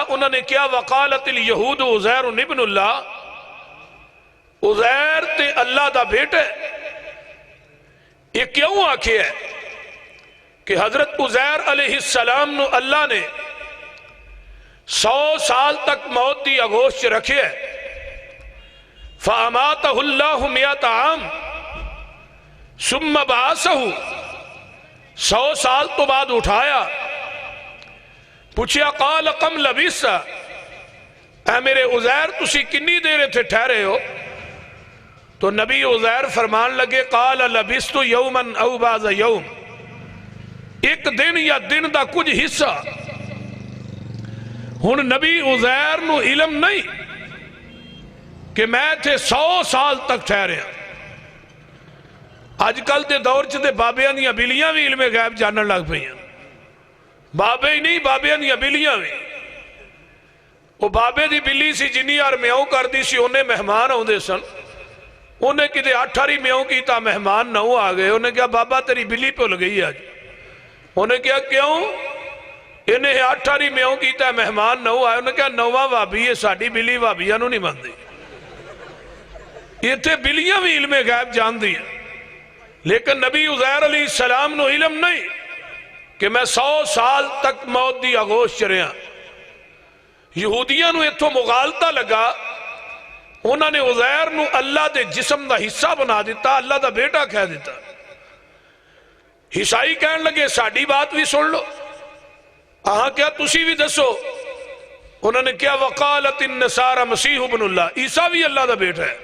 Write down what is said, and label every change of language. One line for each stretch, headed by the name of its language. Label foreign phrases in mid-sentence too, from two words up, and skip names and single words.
Punjabi: انہوں نے کیا
Arabic: وقالت الیہود عزیر ابن اللہ،
Punjabi: عزیر تے اللہ دا بیٹا ہے. یہ کیوں آکھے ہے کہ حضرت عزیر علیہ السلام نو اللہ نے 100 سال تک موت دی آغوش رکھے ہے.
Arabic: فَأَمَاتَهُ اللَّهُ مِئَةَ عَامٍ ثُمَّ بَعَثَهُ،
Punjabi: 100 سال تو بعد اٹھایا. پوچھیا
Arabic: قال کم لبثت،
Punjabi: اے میرے عزیر تسی کنی دیر تھے ٹھہرے ہو؟ تو نبی عزیر فرمان لگے
Arabic: قال لبثت یوما او بعض یوم،
Punjabi: ایک دن یا دن دا کچھ حصہ. ہن نبی عزیر نو علم نہیں کہ میں تھے 100 سال تک ٹھہرے ہیں. آج کل دے دور چ تے بابیاں دیاں بلیاں بھی علم غیب جانن لگ پئی ہیں. بابے ہی نہیں، بابیاں دیاں بلیاں بھی. وہ بابے دی بلی سی جنی یار میاؤں کر دی سی، انہیں مہمان آؤندے سن. انہیں کتے 8 میاؤں کیتا، مہمان نہ آ گئے. انہیں کہا بابا تیری بلی بھول گئی آج. انہیں کہا کیوں؟ انہیں 8 میاؤں کیتا، مہمان نہ آئے. انہیں کہا 9واں وابی ہے، ساڑی بلی وابیاں نو نہیں مندی. یہ تھے بلیاں بھی علم غیب جان دی ہیں. لیکن نبی عزیر علیہ السلام نو علم نہیں کہ میں 100 سال تک موت دی آغوش چریا. یہودیاں نو اتھو مغالطہ لگا. انہوں نے عزیر نو اللہ دے جسم دا حصہ بنا دیتا، اللہ دا بیٹا کہہ دیتا. عیسائی کہنے لگے ساڑی بات بھی سن لو، آہاں کیا تسی بھی دسو. انہوں نے کیا
Arabic: وقالت النصارى مسیح ابن اللہ،
Punjabi: عیسیٰ بھی اللہ دا بیٹا ہے.